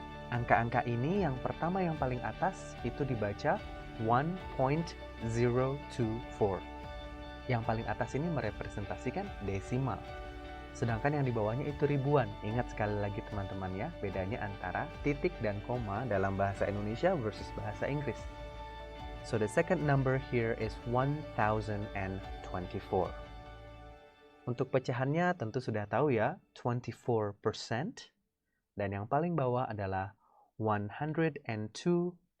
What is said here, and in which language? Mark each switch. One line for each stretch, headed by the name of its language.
Indonesian: Angka-angka ini yang pertama yang paling atas itu dibaca 1.024. Yang paling atas ini merepresentasikan desimal. Sedangkan yang di bawahnya itu ribuan. Ingat sekali lagi teman-teman ya, bedanya antara titik dan koma dalam bahasa Indonesia versus bahasa Inggris.
English: So the second number here is 1024.
Indonesian: Untuk pecahannya tentu sudah tahu ya, 24%. Dan yang paling bawah adalah 102.4%.